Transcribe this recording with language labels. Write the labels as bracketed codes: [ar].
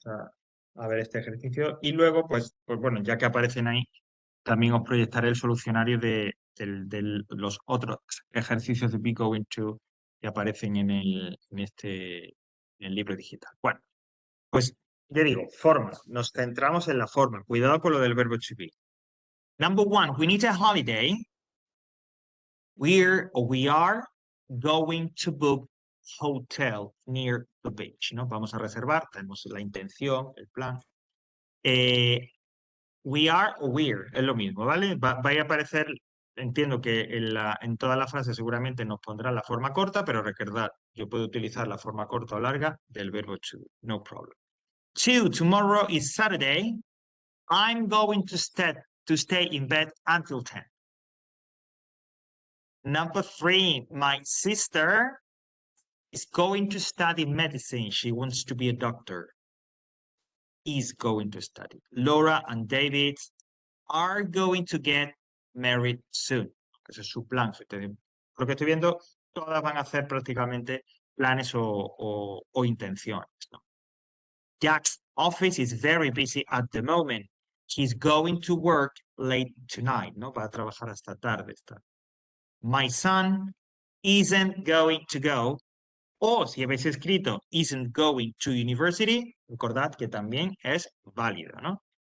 [es] vamos a ver este ejercicio. Y luego, pues bueno, ya que aparecen ahí, también os proyectaré el solucionario de los otros ejercicios de Be Going To que aparecen en en el libro digital. Bueno, pues ya digo, forma. Nos centramos en la forma. Cuidado con lo del verbo to be. [en] Number one, we need a holiday. We are going to book hotel near the beach, ¿no? [es] Vamos a reservar, tenemos la intención, el plan. We are o we're, es lo mismo, ¿vale? Va a aparecer, entiendo que en toda la frase seguramente nos pondrá la forma corta, pero recordad, yo puedo utilizar la forma corta o larga del verbo to, [en] no problem. Two, tomorrow is Saturday. I'm going to stay in bed until 10. Number three, my sister is going to study medicine. She wants to be a doctor. Is going to study. Laura and David are going to get married soon. [es] Ese es su plan. Lo que estoy viendo, todas van a hacer prácticamente planes o intenciones, ¿no? [en] Jack's office is very busy at the moment. He's going to work late tonight, ¿no? [es] Va a trabajar hasta tarde. [en] My son isn't going to go. [es] O si habéis escrito isn't going to university, recordad que también es válido, ¿no?